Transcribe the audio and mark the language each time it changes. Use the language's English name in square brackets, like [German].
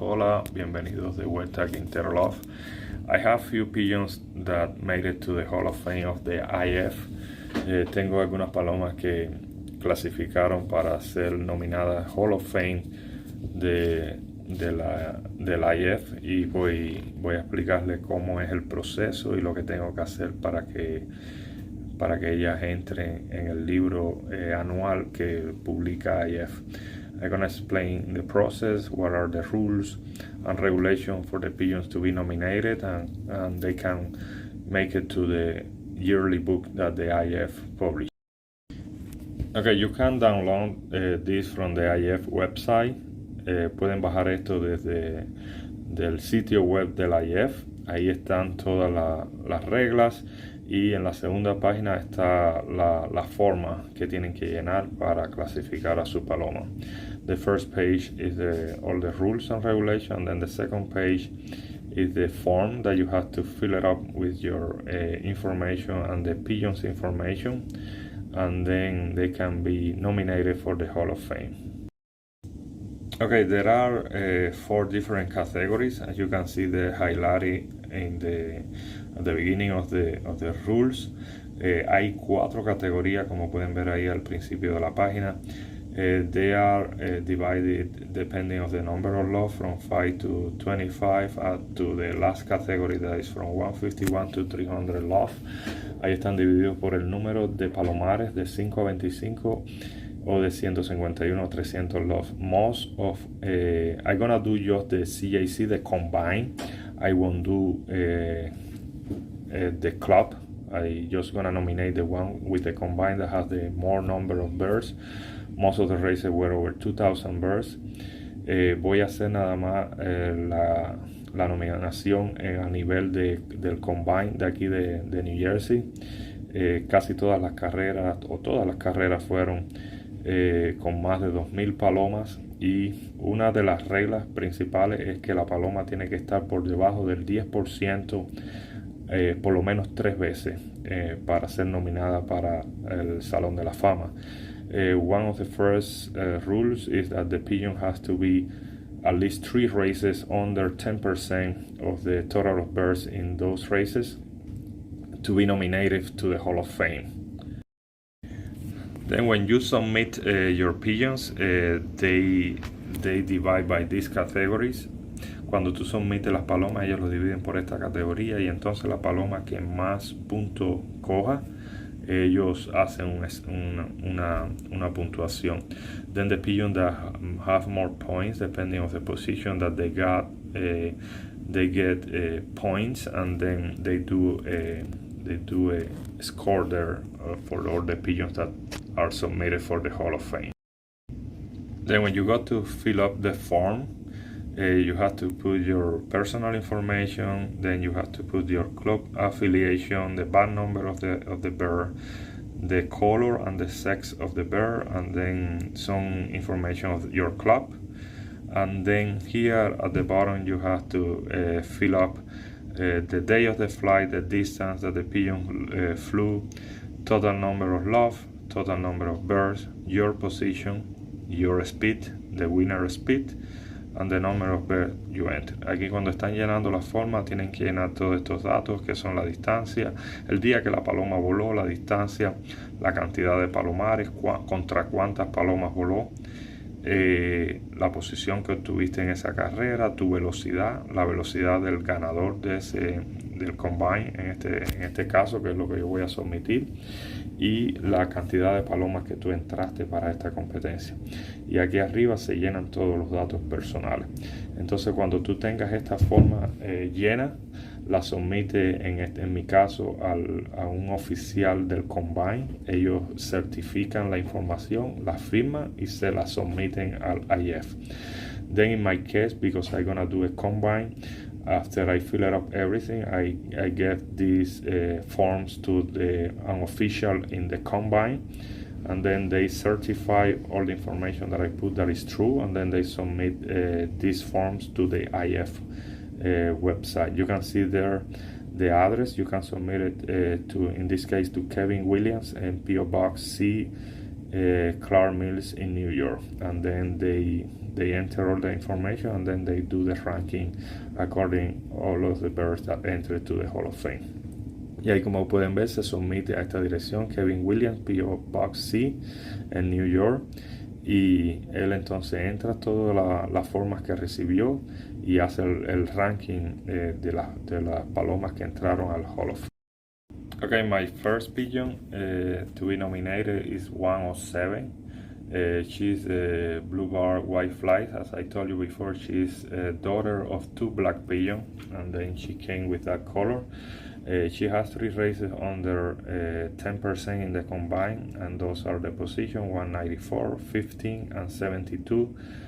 [Spanish] Hola, bienvenidos de vuelta a Quintero Love. [English] I have few pigeons that made it to the Hall of Fame of the IF. [Spanish] Tengo algunas palomas que clasificaron para ser nominadas Hall of Fame del IF y voy a explicarles cómo es el proceso y lo que tengo que hacer para que ellas entren en el libro anual que publica IF. [English] I'm going to explain the process, what are the rules and regulations for the pigeons to be nominated, and they can make it to the yearly book that the IF publishes. Okay, you can download this from the IF website. [Spanish] Pueden bajar esto desde del sitio web del IF. Ahí están todas las reglas y en la segunda página está la forma que tienen que llenar para clasificar a su paloma. [English] The first page is all the rules and regulations, and then the second page is the form that you have to fill it up with your information and the pigeon's information, and then they can be nominated for the Hall of Fame. Okay, there are 4 different categories, as you can see the highlighted at the beginning of the rules. [Spanish] Hay 4 categorías, como pueden ver ahí al principio de la página. [English] They are divided depending on the number of lots from 5 to 25 up to the last category that is from 151 to 300 lots. [Spanish] Ahí están divididos por el número de palomares de 5 a 25 o de 151 a 300 lots. [English] Most of I'm gonna do just the CAC, the combine. I won't do the club. I just gonna nominate the one with the combine that has the more number of birds. Most of the races were over 2,000 birds. [Spanish] Voy a hacer nada más la nominación a nivel del combine de aquí de New Jersey. Casi todas las carreras o todas las carreras fueron con más de 2,000 palomas, y una de las reglas principales es que la paloma tiene que estar por debajo del 10% por lo menos 3 veces para ser nominada para el Salón de la Fama. [English] One of the first rules is that the pigeon has to be at least 3 races under 10% of the total of birds in those races to be nominated to the Hall of Fame. Then when you submit your pigeons, they divide by these categories. [Spanish] Cuando tú sometes las palomas, ellos lo dividen por esta categoría, y entonces la paloma que más puntos coja, ellos hacen una puntuación. [English] Then the pigeon that have more points, depending on the position that they got, they get points, and then they do a score there for all the pigeons that are submitted for the Hall of Fame. Then when you go to fill up the form, you have to put your personal information, then you have to put your club affiliation, the band number of the bird, the color and the sex of the bird, and then some information of your club. And then here at the bottom you have to fill up the day of the flight, the distance that the pigeon flew, total number of lots, total number of birds, your position, your speed, the winner speed, and the number of birds you enter. [Spanish] Aquí cuando están llenando la forma tienen que llenar todos estos datos, que son la distancia, el día que la paloma voló, la distancia, la cantidad de palomares, contra cuántas palomas voló, la posición que obtuviste en esa carrera, tu velocidad, la velocidad del ganador del combine en este caso, que es lo que yo voy a someter, y la cantidad de palomas que tú entraste para esta competencia. Y aquí arriba se llenan todos los datos personales. Entonces cuando tú tengas esta forma llena, la somete en mi caso a un oficial del combine. Ellos certifican la información, la firman y se la someten al IF. [English] Then in my case, because I'm gonna do a combine, after I fill it up everything, I get these forms to an official in the combine, and then they certify all the information that I put that is true, and then they submit these forms to the IF website. You can see there the address. You can submit it to, in this case, to Kevin Williams and PO Box C Clark Mills in New York, and then they enter all the information, and then they do the ranking according all of the birds that enter to the Hall of Fame. [Spanish] Y ahí, como pueden ver, se somete a esta dirección Kevin Williams, P.O. Box C, en New York, y él entonces entra todas las formas que recibió y hace el ranking de las palomas que entraron al Hall of Fame. [English] Okay, my first pigeon to be nominated is 107. She's a blue bar white flight. As I told you before, she's a daughter of two black pigeons, and then she came with that color. She has 3 races under 10% in the combine, and those are the position 194, 15, and 72.